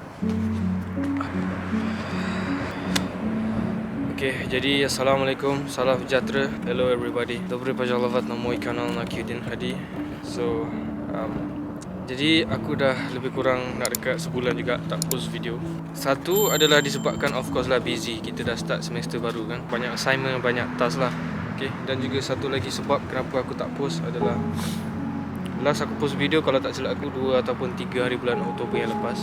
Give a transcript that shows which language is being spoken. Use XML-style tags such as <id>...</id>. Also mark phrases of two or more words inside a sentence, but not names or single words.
<ms>Okay, jadi Assalamualaikum, salam sejahtera.</ms> <en>Hello everybody.</en> <ru>Добрый пожаловать на мой канал Nakyuddin Hadi.</ru> <ms>So, jadi aku dah lebih kurang nak dekat sebulan juga tak post video. Satu adalah disebabkan</ms> <en>of course</en> <ms>lah busy. Kita dah start semester baru kan. Banyak assignment, banyak task lah. Okay, dan juga satu lagi sebab kenapa aku tak post adalah last aku post video kalau tak silap aku 2 ataupun 3 hari bulan Oktober yang lepas.</ms>